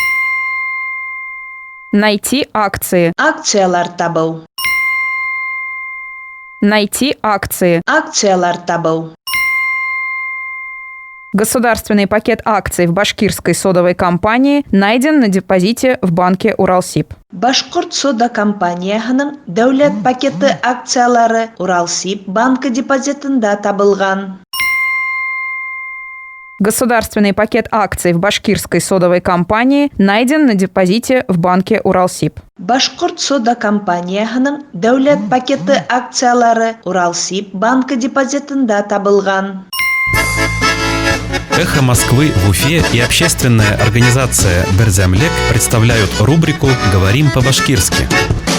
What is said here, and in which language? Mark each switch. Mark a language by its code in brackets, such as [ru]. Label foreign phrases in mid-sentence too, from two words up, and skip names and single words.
[ru] Найти акции. [ba] Акциялар табу. [ru] Найти акции. [ba] Акциялар табу. [ru] Государственный пакет акций в башкирской содовой компании найден на депозите в банке Уралсиб. [ba] Башкорт сода компаниясының дәүләт пакеты акциялары Уралсиб банкы депозитында табылган. [ru] Государственный пакет акций в башкирской содовой компании найден на депозите в банке Уралсиб. [ba] Башкорт сода компаниясының дәүләт пакеты акциялары Уралсиб банкы депозитында табылган. [ru] «Эхо Москвы» в Уфе и общественная организация «Берзямлек» представляют рубрику «Говорим по-башкирски».